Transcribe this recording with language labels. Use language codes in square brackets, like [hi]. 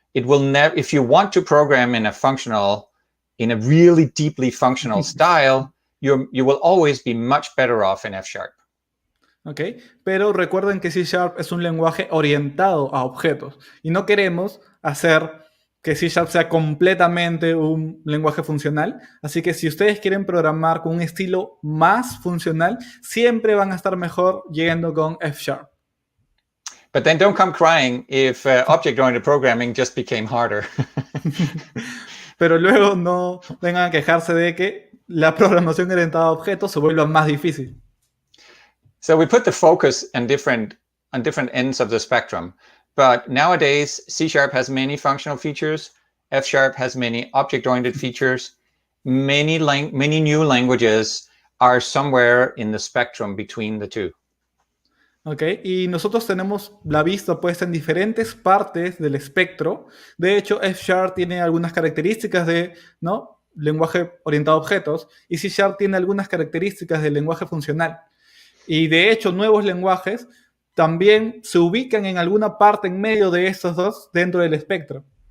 [en] It will never, if you want to program in a really deeply functional style, you will always be much better off in F#. [es] Ok, pero recuerden que C# es un lenguaje orientado a objetos y no queremos hacer que C# sea completamente un lenguaje funcional. Así que si ustedes quieren programar con un estilo más funcional, siempre van a estar mejor yendo con F#. [en] But then don't come crying if object-oriented programming just became harder. [es] Pero luego no vengan a quejarse de que la programación orientada a objetos se vuelva más difícil. [en] So we put the focus on different ends of the spectrum. But nowadays, C# has many functional features. F# has many object-oriented features. Many new languages are somewhere in the spectrum between the two. [es] Ok, y nosotros tenemos la vista puesta en diferentes partes del espectro. De hecho, F# tiene algunas características de, ¿no?, lenguaje orientado a objetos, y C# tiene algunas características del lenguaje funcional. Y de hecho, nuevos lenguajes también se ubican en alguna parte en medio de estos dos dentro del espectro.